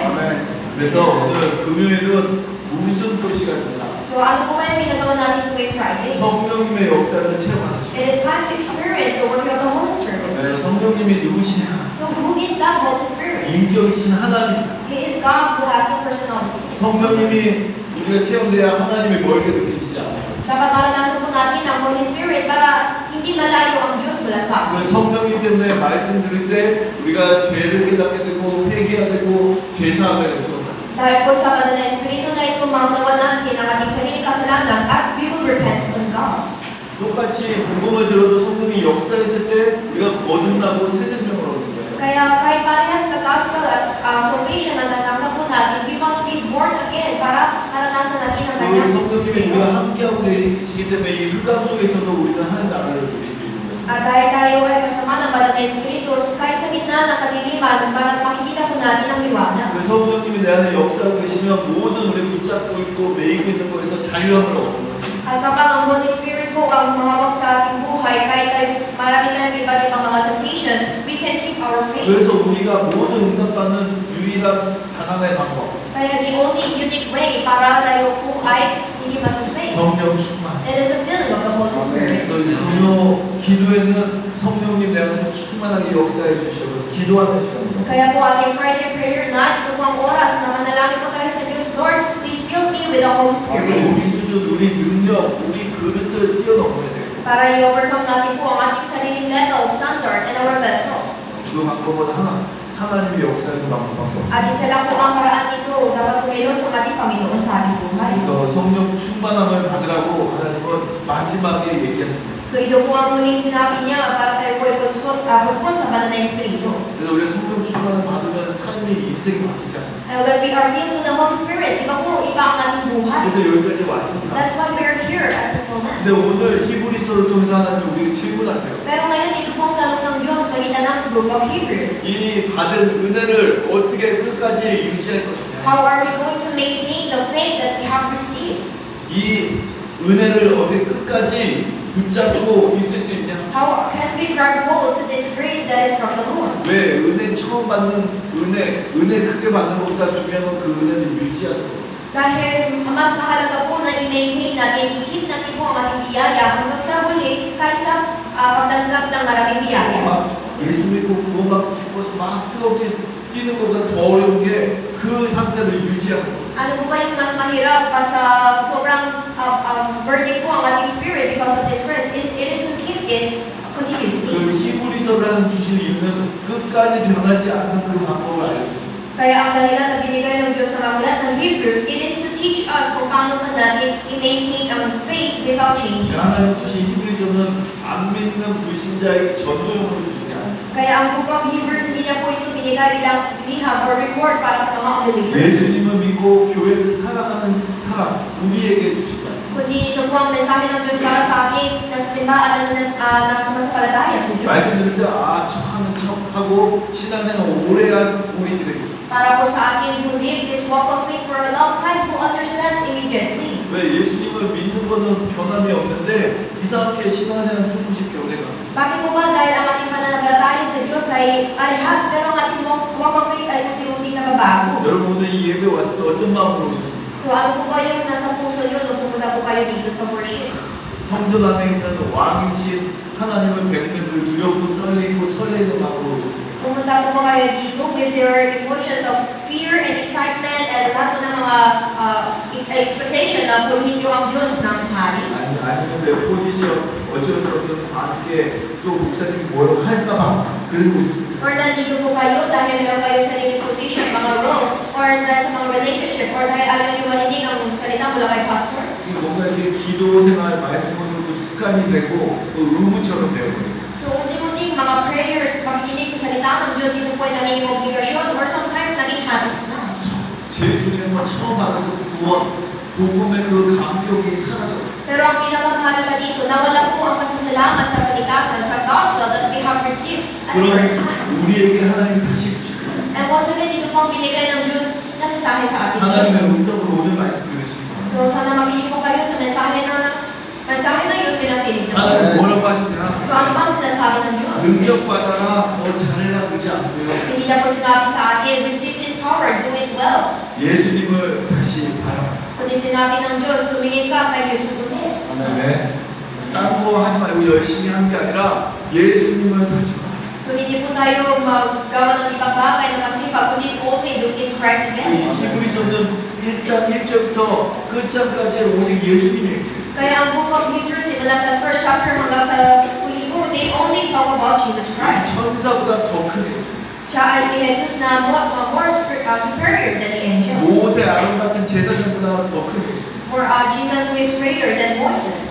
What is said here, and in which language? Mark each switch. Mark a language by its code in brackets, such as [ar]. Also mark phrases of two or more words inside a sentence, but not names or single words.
[ko] 그래서 오늘 금요일은 무슨 또 시간입니다. [tl] So ano po ba yung ginagawa natin tuwing Friday? [ko] 성령님의 역사를 체험하는 시간. [en] It is time to experience the work of the Holy Spirit. [ko] 그래서 성령님이 누구시냐? [en] So who is that Holy Spirit? [ko] 인격이신 하나님. [en] He is God who has the personality. [ko] 성령님이 우리가 체험돼야 하나님이 멀게 느껴지지 않아요. [tl] Dapat maranasan po natin ang Holy Spirit para hindi malayo ang Diyos mula sa atin. [ko] 그 성령님 때문에 말씀 들을 때 우리가 죄를 깨닫게 되고 회개하게 되고 죄사함을 요청을 받습니다. [tl] Dahil po sa banal na Espiritu na ito, itong maunawa natin ang ating sariling kasalanan at [en] we will repent on God. [ko] 똑같이 복음을 들어도 성령이 역사했을 때 우리가 거듭나고 새 생명을 얻는 거예요. [tl] Kaya kahit parehas na gospel at salvation na natanggap po natin, [en] we must be born again [tl] para naranasan natin ang [ko] 그 [tl] kanyang [ko] 성령님이 우리가 함께하고 계시기 때문에 이 흑암 속에서도 우리는 하나님 나라를 누릴 수 있는 것입니다. [tl] At dahil tayo ay kasama ng banal na Espiritu, kahit sa gitna ng kadiliman, para makikita po natin ang liwanag. [ko] 그 성령님이 내 안에 역사하고 계시면 모든 우리 붙잡고 있고 매이고 있는 것에서 자유함을 얻는 것입니다. [tl] At kapag ang Holy Spirit po ang mahawak sa ating buhay, kahit tayo marami tayong iba't ibang mga temptation, [en] we can keep our faith. [ko] 그래서 우리가 모든 응답받는 유일한 단 하나의 방법, [tl] Kaya [en] the only unique way [tl] para tayo po ay hindi masustain. [ko] 성령 충만. [en] It is the filling of the Holy Spirit. [ko] 금요 기도에는 성령님 내 안에서 충만하게 역사해 주시고 기도하는 시간입니다. [tl] Kaya po ating [en] Friday prayer night, [tl] ito po ang oras na manalangin po tayo sa Diyos. [en] Lord, please fill me with the Holy Spirit. [ko] 우리 수준, 우리 능력, 우리 그릇을 뛰어넘어야 돼요. [tl] Para i-overcome natin po ang ating sariling [en] level, standard, and our vessel. [ko] 그 방법은 하나님의 역사하는 방법밖에 없어요. [tl] At isa lang po ang paraan nito, dapat pumilos ang ating Panginoon sa ating buhay. [ko] 그래서 성령 충만함을 받으라고 하나님은 마지막에 얘기하십니다. [tl] So ito po ang muling sinabi niya para tayo po ay puspos sa banal na Espiritu. [ko] 그래서 우리가 성령 충만을 받으면 삶이 인생이 바뀌잖아요. [en] And when we are filled with the Holy Spirit, [tl] iba po, iba ang ating buhay. [ko] 그래서 여기까지 왔습니다. [en] That's why we are here at this moment. [ko] 근데 오늘 히브리서를 통해서 하나님 우리에게 질문하세요. [tl] Pero ngayon, ito po ang tanong ng Diyos magitan ng Book of Hebrews. [ko] 이 받은 은혜를 어떻게 끝까지 유지할 것이냐? [en] How are we going to maintain the faith that we have received? [ko] 이 은혜를 어떻게 끝까지 붙잡고 있을 수 있냐? [en] How can we grab hold to this grace that is from the Lord? [ko] 왜 은혜 처음 받는 은혜 크게 받는 것보다 중요한 건 그 은혜를 유지하는 거예요. [tl] Dahil mas mahalaga po na i-maintain natin, i-keep natin po ang ating biyaya hanggang sa huli kahit sa pagtanggap ng maraming biyaya. [ko] 막 예수 믿고 구원받고 기뻐서 막 뜨겁게 뛰는 것보다 더 어려운 게 그 상태를 유지하는 거예요. [tl] Ano po ba yung mas mahirap pa sa sobrang burden po ang ating spirit [en] because of this grace? It is to keep it continuously. [ko] 그 히브리서라는 주신 이유는 끝까지 변하지 않는 그 방법을 알려주십니다. [tl] Kaya ang dahilan na binigay ng Diyos sa mga ng Hebrews, [en] it is to teach us [tl] kung paano pa natin i-maintain ang [en] faith without changing. [ko] 하나님 주신 히브리서는 안 믿는 불신자에게 전도용으로 주시냐? [tl] Kaya ang Book of Hebrews, hindi niya po ito binigay bilang liham or reward para sa mga unbelievers. [ko] 예수님을 믿고 교회를 사랑하는 사람 우리에게 주신 말씀. [tl] Kundi ito po ang mensahe ng Diyos para sa akin na sa simbahan ng sumasampalataya sa Diyos. [ko] 말씀드릴 때 척하는 척하고 신앙생활 오래한 우리들에게 주신. [tl] Para po sa akin [en] who live this walk of faith for a long time who understands immediately. [ko] 왜 예수님을 믿는 거는 변함이 없는데 이상하게 신앙생활 조금씩 변해가. [tl] Bakit po ba dahil ang ating pananampalataya sa Diyos ay parehas pero ang ating [en] walk of faith [tl] ay unti-unting nababago? [ko] 여러분 오늘 이 예배 왔을 때 어떤 마음으로 오셨습니까? [tl] So ano po ba yung nasa puso nyo nung pumunta po kayo dito sa worship? [ko] 성전 안에 있는 왕이신 하나님을 뵙는 그 두렵고 떨리고 설레는 마음으로 오셨습니다. [tl] Pumunta po ba kayo dito [en] with your emotions of fear and excitement [tl] at lahat po ng mga expectation na purihin nyo ang Diyos ng hari? [ko] 아니면 내 포지션 어쩔 수 없는 관계 또 목사님이 뭐라고 할까봐 그래서 오셨습니다. [tl] Or nandito po kayo dahil meron kayo sa inyong position, mga roles, or dahil sa mga relationship, or dahil ayaw nyo marinig ang salita mula kay pastor? [ko] 뭔가 이게 기도 생활 말씀으로 습관이 되고 또 의무처럼 되어버려요. [tl] So, unti-unting mga prayers, pakikinig sa salita ng Diyos, ito po ay naging obligasyon, [en] or sometimes [tl] naging habits na. [ko] 제일 중요한 건 처음 받은 구원, 복음의 그 감격이 사라져요. [tl] Pero ang pinakamahalaga dito, nawala po ang pasasalamat sa kalikasan, sa [en] gospel that we have received at the [ko] 그럼 [en] first time. [ko] 우리에게 하나님 다시 주실 거예요. [en] And once again, [tl] ito po ang binigay ng Diyos na mensahe sa atin. [ko] 하나님의 음성으로 오늘 말씀 들으신 거예요. [tl] So, sana makinig po kayo sa mensahe na yun pinatinig ng [ko] 하나님 [tl] Diyos. [ko] 뭐라고 하시냐? [tl] So, ano ba ang sinasabi ng Diyos? [ko] 능력 받아라, 너 잘해라 그러지 않고요. [tl] Hindi niya po sinabi sa akin, [en] receive this power, do it well. [ko] 예수님을 다시 바라봐. [tl] Kundi sinabi ng Diyos, tumingin ka kay Jesus ulit. [ko] 네. 다른 거 하지 말고 열심히 하는 게 아니라 예수님을 다시 바라봐. [tl] So, hindi po tayo maggawa ng ibang bagay na masipag, kundi [en] only look in Christ [ko] 이 [en] again. [ko] 히브리서는 1장 1절부터 끝장까지 오직 예수님 얘기예요. [tl] Kaya ang Book of Hebrews, mula sa [en] first chapter [tl] hanggang sa huli po, [en] they only talk about Jesus Christ. [ko] 천사보다 더 크게. [tl] Siya ay si Jesus na [en] more superior than the angels. [ko] 모세 아론 같은 제사장보다 더 큰 예수. [en] Or Jesus who is greater than Moses.